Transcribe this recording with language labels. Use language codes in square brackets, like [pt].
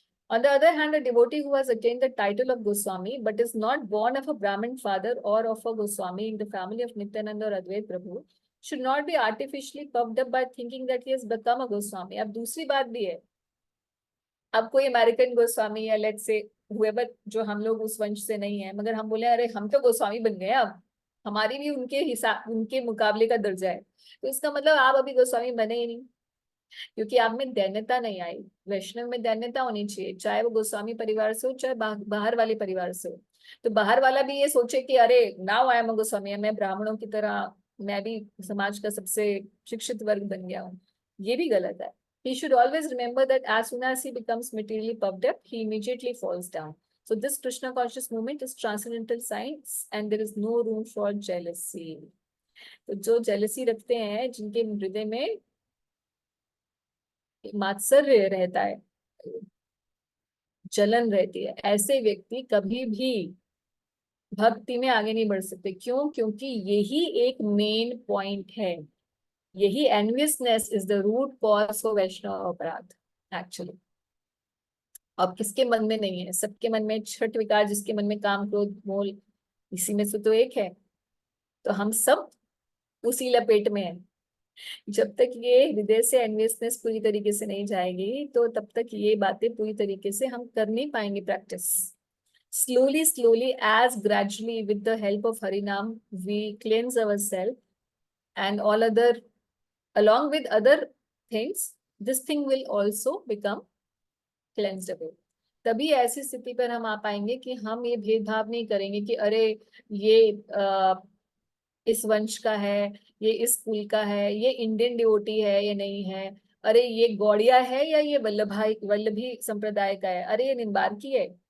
[en] On the other hand, a devotee who has attained the title of Goswami but is not born of a Brahmin father or of a Goswami in the family of Nityananda or Advait Prabhu should not be artificially puffed up by thinking that he has become a Goswami. [hi] अब दूसरी बात भी है, अब कोई American Goswami या let's say whoever, जो हम लोग उस वंश से नहीं है, मगर हम बोले अरे हम तो गोस्वामी बन गए, अब हमारी भी उनके हिसाब उनके मुकाबले का दर्जा है, तो इसका मतलब आप अभी गोस्वामी बने ही नहीं, क्योंकि आप में दैन्यता नहीं आई। वैष्णव में दैन्यता होनी चाहिए, चाहे वो गोस्वामी परिवार से हो चाहे बाहर वाले परिवार से हो। तो बाहर वाला भी ये सोचे कि अरे [en] now I am a Goswami, [hi] मैं ब्राह्मणों की तरह मैं भी समाज का सबसे शिक्षित वर्ग बन गया हूँ, ये भी गलत है। [en] He should always remember that as soon as he becomes materially puffed up, he immediately falls down. So this Krishna conscious movement is transcendental science and there is no room for jealousy. [hi] तो जो jealousy रखते हैं, जिनके हृदय में मात्सर्य रहता है, जलन रहती है, ऐसे व्यक्ति कभी भी भक्ति में आगे नहीं बढ़ सकते। क्यों? क्योंकि यही एक मेन पॉइंट है, यही [en] Enviousness is the root cause for Vaishnava aparadh actually. [hi] अब किसके मन में नहीं है? सबके मन में छठ विकार, जिसके मन में काम क्रोध मोल, इसी में से तो एक है। तो हम सब उसी लपेट में हैं। जब तक ये हृदय से एनवियसनेस पूरी तरीके से नहीं जाएगी, तो तब तक ये बातें पूरी तरीके से हम कर नहीं पाएंगे practice. [en] Slowly, slowly, as gradually with the help of Harinam, we cleanse ourselves and all other, along with other things, this thing will also become cleansed away. [hi] तभी ऐसी स्थिति पर हम आ पाएंगे कि हम ये भेदभाव नहीं करेंगे कि अरे ये इस वंश का है, ये इस कुल का है, ये इंडियन डिवोटी है या नहीं है, अरे ये गौड़िया है या ये वल्लभी संप्रदाय का है, अरे ये निम्बार्की है,